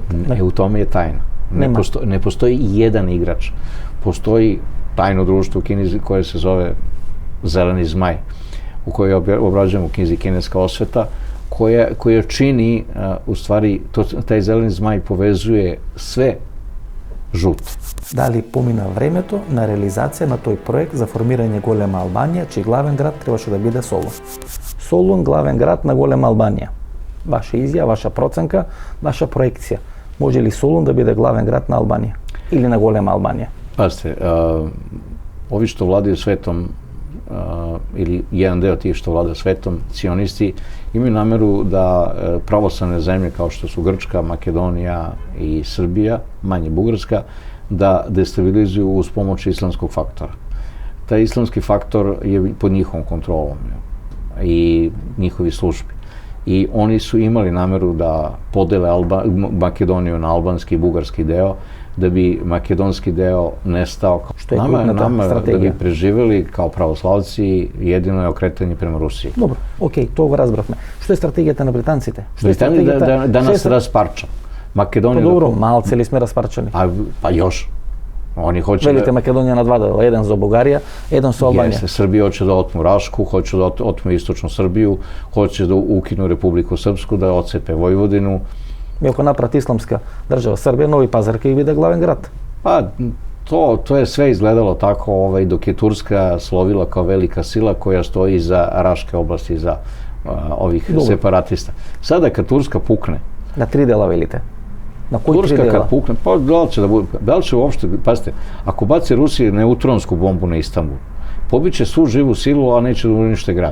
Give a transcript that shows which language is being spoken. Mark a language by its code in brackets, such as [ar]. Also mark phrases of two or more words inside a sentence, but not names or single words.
[sr] U tome je tajna. Ne postoji jedan igrač. Postoji tajno društvo u Kini koje se zove Zeleni zmaj, u kojoj obrađujemo u knjizi Kineska osveta, koja čini, u stvari, taj zeleni zmaj povezuje sve žuto. [mk] Дали помина времето на реализација на тој проект за формирање голема Албанија, чиј главен град требаше да биде Солун. Солун главен град на голема Албанија. Ваша изјава, ваша проценка, ваша проекција. Може ли Солун да биде главен град на Албанија или на голема Албанија? [sr] Pazite, ovi što vladaju svetom, ili jedan deo tih što vlada svetom, cionisti, imaju nameru da pravoslavne zemlje kao što su Grčka, Makedonija i Srbija, manje Bugarska, da destabilizuju uz pomoć islamskog faktora. taj islamski faktor je pod njihovom kontrolom i njihovi službi. I oni su imali nameru da podele Makedoniju na albanski i bugarski deo, da bi makedonski deo nestao. Što je krupna strategija. Da bi preživeli kao pravoslavci, jedino je okretanje prema Rusiji. [mk] Добро, океј, то разбрахме. Што е стратегијата на британците? [sr] Da nas rasparča. Makedonija... [mk] Па добро, малце ли сме распарчани? [sr] Pa još. Oni hoće [mk] Велите Македонија на два дела, еден за Бугарија, еден со Албанија. [sr] Jeste, Srbija hoće da otmu Rašku, hoće da otmu istočnu Srbiju, hoće da ukinu Republiku Srpsku, da ocepe Vojvodinu. [mk] И ако направат исламска држава Србија, Нови Пазар ќе биде главен град. [sr] Pa to je sve izgledalo tako dok je Turska slovila kao velika sila koja stoji iza Raške oblasti, iza ovih separatista. Sada kad Turska pukne... [mk] На 3 дела велите. [sr] Na koji 3 dela? Turska kad pukne, pa da li će uopšte, pazite, ako baci Rusija neutronsku bombu na Istanbul, pobiće svu živu silu, a neće da unište grad.